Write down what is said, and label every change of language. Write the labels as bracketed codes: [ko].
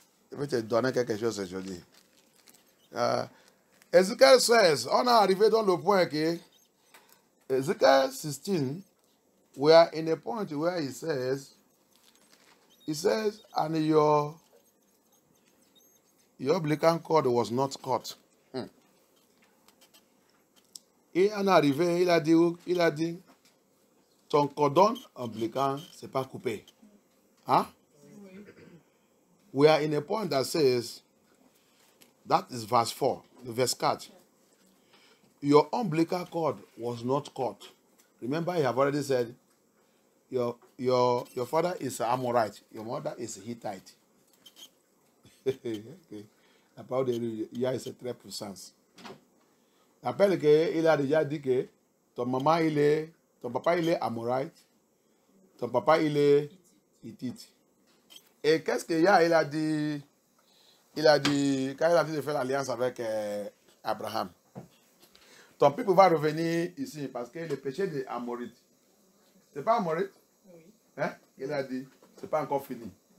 [fr] Je vais te donner quelque chose aujourd'hui. [en] Ezekiel 16, [fr] on est arrivé dans le point que [en] Ezekiel 16, we are in a point where he says, and your umbilical cord was not cut. [fr] Et on est arrivé, il a dit, ton cordon ombilical, c'est pas coupé. Huh? [en] We are in a point that says, that is verse 4, verse 4. Your umbilical cord was not cut. Remember, I have already said, your father is Amorite, your mother is Hittite. Okay. [fr] La parole de Yah est très puissante. Rappelle qu'il a déjà dit que ton papa il est Amorite, ton papa il est Hittite. Et qu'est-ce que Yah il a dit? Il a dit, quand il a dit de faire l'alliance avec Abraham, ton peuple va revenir ici parce que le péché des Amorites, c'est pas Amorite? Oui. Hein? Il a dit, c'est pas encore fini.